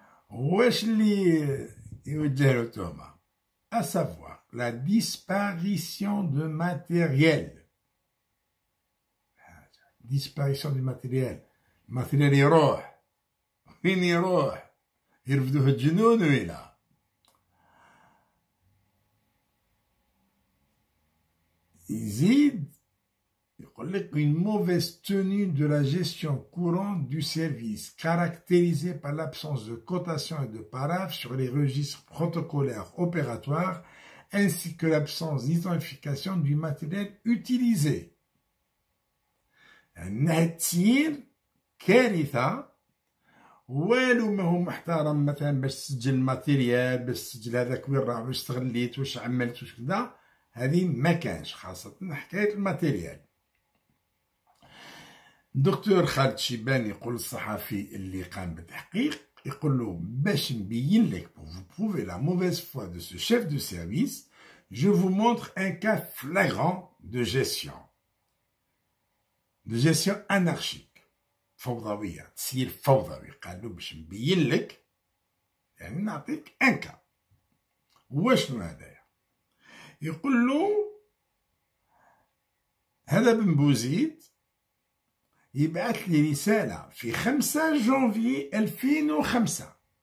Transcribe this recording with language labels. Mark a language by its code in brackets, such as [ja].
[ar] واش اللي يوجه له التهمة؟ [fr] à savoir la disparition de matériel. disparition du matériel. [ar] الماتيريال يروح وين يروح؟ يرفدوه الجنون ويلا. يزيد يقول لك [fr] une mauvaise tenue de la gestion courante du service caractérisée par l'absence de cotation et de paraphe sur les registres protocolaires opératoires ainsi que l'absence d'identification du matériel utilisé. [ar] انها تصير كارثة، والو ما هو محترم مثلا باش تسجل الماتيريال، باش تسجل هذاك وين راه، واش استغليت، واش عملت، واش كذا، هذه ما كانش، خاصة حكاية الماتيريال. دكتور خالد شيبان يقول الصحفي اللي قام بالتحقيق، يقول له باش نبين لك [fr] pour vous prouver la mauvaise foi de ce chef de service, je vous montre un cas flagrant de gestion anarchique [ar] فوضوية، تسيير فوضوي. قال له باش نبين لك، يعني نعطيك ان كا. واشنو هذايا؟ يقول له هذا بن بوزيد يبعث لي رسالة في 5 جانفي 2005.